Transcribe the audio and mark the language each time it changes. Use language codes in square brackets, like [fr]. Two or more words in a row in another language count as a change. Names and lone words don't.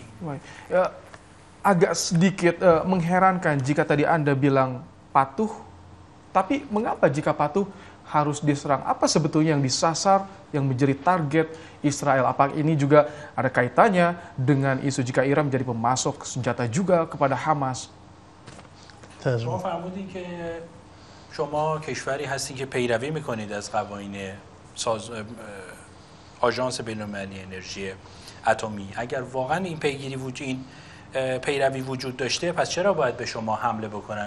[id] Ya, agak sedikit mengherankan jika tadi Anda bilang patuh, tapi mengapa jika patuh harus diserang? Apa sebetulnya yang disasar, yang menjadi target Israel? Apakah ini juga ada kaitannya dengan isu jika Iran menjadi pemasok senjata juga kepada Hamas? [fa] شما فرمودین که شما کشوری هستین که پیروی میکنید از قوانین آژانس بین‌المللی انرژی اتمی. اگر واقعا این پیروی وجود داشته، پس چرا باید به شما حمله بکنن؟